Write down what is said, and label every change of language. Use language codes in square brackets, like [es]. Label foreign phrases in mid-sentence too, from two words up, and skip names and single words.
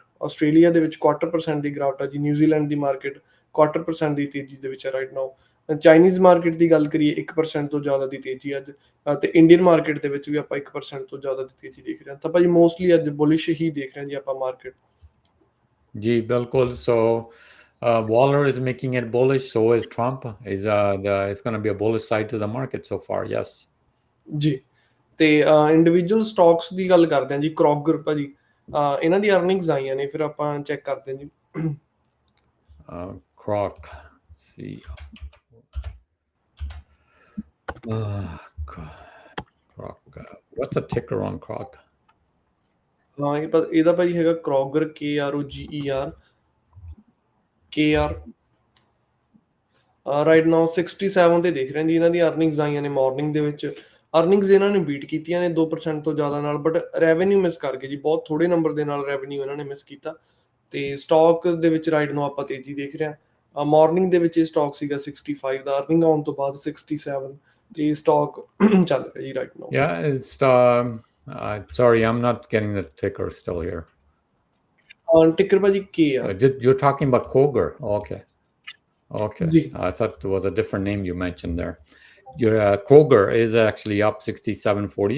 [pa] ਆਸਟ੍ਰੇਲੀਆ ਦੇ ਵਿੱਚ 0.25% ਦੀ ਗਿਰਾਵਟ ਆ ਜੀ। ਨਿਊਜ਼ੀਲੈਂਡ ਦੀ ਮਾਰਕੀਟ 0.25% ਦੀ ਤੇਜ਼ੀ ਦੇ ਵਿੱਚ ਹੈ [en] right now. Chinese market [pa] ਦੀ ਗੱਲ ਕਰੀਏ 1% ਤੋਂ ਜ਼ਿਆਦਾ ਦੀ ਤੇਜ਼ੀ ਅੱਜ, ਤੇ [en] Indian market [pa] ਦੇ ਵਿੱਚ ਵੀ ਆਪਾਂ 1% ਤੋਂ ਜ਼ਿਆਦਾ ਦੀ ਤੇਜ਼ੀ ਦੇਖ ਰਹੇ ਹਾਂ। ਤਾਂ ਭਾਜੀ ਮੋਸਟਲੀ ਅੱਜ ਬੁਲਿਸ਼ ਹੀ ਦੇਖ ਰਹੇ ਹਾਂ ਜੀ ਆਪਾਂ ਮਾਰਕੀਟ। ਜੀ ਬਿਲਕੁਲ। [en] So Waller is making it bullish. So is Trump. It's going to be a bullish side to the market so far. Yes. [pa] ਜੀ। ਤੇ [en] individual stocks [pa] ਦੀ ਗੱਲ ਕਰਦੇ ਹਾਂ ਜੀ। ਕਰੋਗਰ ਭਾਜੀ ਇਹਨਾਂ ਦੀ ਅਰਨਿੰਗਸ ਆਈਆਂ ਨੇ, ਫਿਰ ਆਪਾਂ ਚੈੱਕ ਕਰਦੇ ਹਾਂ ਜੀ। [en] Croc. See. Croc. What's the ticker on Croc? [pa] ਇਹਦਾ ਭਾਜੀ ਹੈਗਾ ਕਰੋਗਰ KROGER KR। [en] right now [pa] 67 ਤੇ ਦੇਖ ਰਹੇ ਜੀ। ਇਹਨਾਂ ਦੀ ਅਰਨਿੰਗਸ ਆਈਆਂ ਨੇ ਮਾਰਨਿੰਗ ਦੇ ਵਿੱਚ। ਅਰਨਿੰਗਸ ਇਹਨਾਂ ਨੇ ਬੀਟ ਕੀਤੀਆਂ ਨੇ 2% ਤੋਂ ਜ਼ਿਆਦਾ ਨਾਲ, [en] but revenue miss [pa] ਕਰ ਗਏ ਜੀ। ਬਹੁਤ ਥੋੜੇ ਨੰਬਰ ਦੇ ਨਾਲ ਰੈਵਨਿਊ ਇਹਨਾਂ ਨੇ ਮਿਸ ਕੀਤਾ। ਤੇ ਸਟਾਕ ਦੇ ਵਿੱਚ [en] right now [pa] ਆਪਾਂ ਤੇਜ਼ੀ ਦੇਖ ਰਹੇ ਹਾਂ। ਮਾਰਨਿੰਗ ਦੇ ਵਿੱਚ ਇਹ ਸਟਾਕ ਸੀਗਾ 65 ਦਾ, ਅਰਨਿੰਗ ਆਉਣ ਤੋਂ ਬਾਅਦ 67 ਤੇ ਸਟਾਕ ਚੱਲ ਰਿਹਾ ਜੀ [en] right now. Yeah, it's sorry, I'm not getting the ticker still here. [pa] Ticker ਭਾਜੀ KR. [en] You're talking about Kroger. Okay. [pa] ਜੀ। [en] I thought there was a different name you mentioned there. Your Kroger is actually up 67.40.